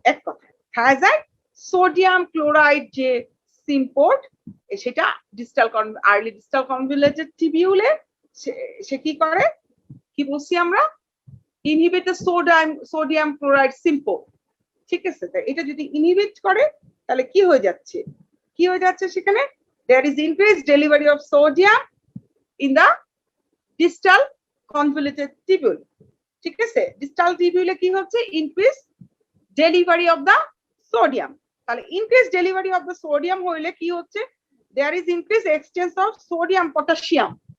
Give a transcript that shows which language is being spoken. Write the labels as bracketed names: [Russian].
[Bangla] এক কথা, thiazide sodium chloride যে সিম্পোর্ট, সেটা ডিস্টাল আর্লি ডিস্টাল কনভলিউটেড টিবিউলে সে কি করে, কি বলছি আমরা, [English] Inhibit the sodium chloride symport. [Bangla] ঠিক আছে, এটা যদি ইনহিবিট করে তাহলে কি হয়ে যাচ্ছে, কি হয়ে যাচ্ছে সেখানে? [English] there is increased delivery of sodium in the distal convoluted tubule. [Bangla] ঠিক আছে, ডিস্টাল টিবিউলে কি হচ্ছে? [English] Increase delivery of the sodium. [Bangla] তাহলে [English] increase delivery of the sodium [Bangla] হইলে কি হচ্ছে? [English] there is increased exchange of sodium potassium.